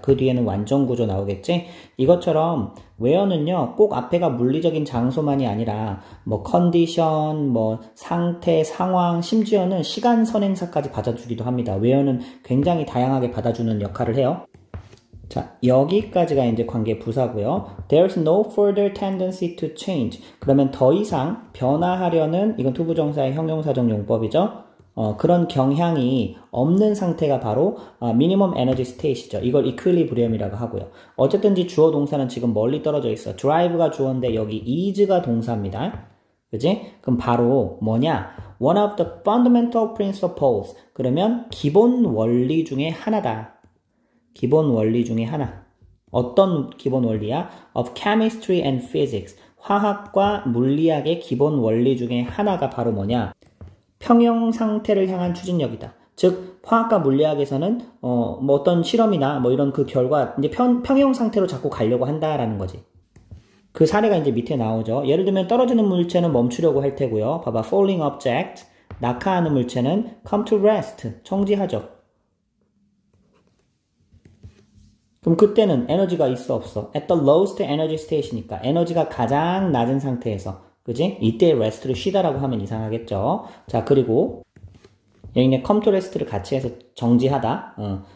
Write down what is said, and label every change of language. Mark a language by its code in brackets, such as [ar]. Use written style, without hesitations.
[ko] 그 뒤에는 완전 구조 나오겠지? 이것처럼 where는요, 꼭 앞에가 물리적인 장소만이 아니라 뭐 컨디션, 뭐 상태, 상황, 심지어는 시간 선행사까지 받아주기도 합니다. where는 굉장히 다양하게 받아주는 역할을 해요. 자, 여기까지가 이제 관계 부사고요. [en] There's no further tendency to change. [ko] 그러면 더 이상 변화하려는, 이건 투부정사의 형용사적 용법이죠. 그런 경향이 없는 상태가 바로 [en] minimum energy state [ko] 이죠. 이걸 equilibrium이라고 하고요. 어쨌든지 주어 동사는 지금 멀리 떨어져 있어. drive가 주어인데 여기 is가 동사입니다. 그지? 그럼 바로 뭐냐? [en] One of the fundamental principles. [ko] 그러면 기본 원리 중에 하나다. 기본 원리 중에 하나. 어떤 기본 원리야? [en] Of chemistry and physics. [ko] 화학과 물리학의 기본 원리 중에 하나가 바로 뭐냐? 평형 상태를 향한 추진력이다. 즉, 화학과 물리학에서는, 뭐 어떤 실험이나 뭐 이런 그 결과, 이제 평형 상태로 자꾸 가려고 한다라는 거지. 그 사례가 이제 밑에 나오죠. 예를 들면 떨어지는 물체는 멈추려고 할 테고요. 봐봐, [en] falling object. [ko] 낙하하는 물체는 [en] come to rest. [ko] 정지하죠. 그럼 그때는 에너지가 있어 없어? [en] At the lowest energy state [ko] 이니까 에너지가 가장 낮은 상태에서 그지? 이때 rest를 쉬다라고 하면 이상하겠죠. 자, 그리고 여기는 [en] come to rest [ko] 를 같이 해서 정지하다.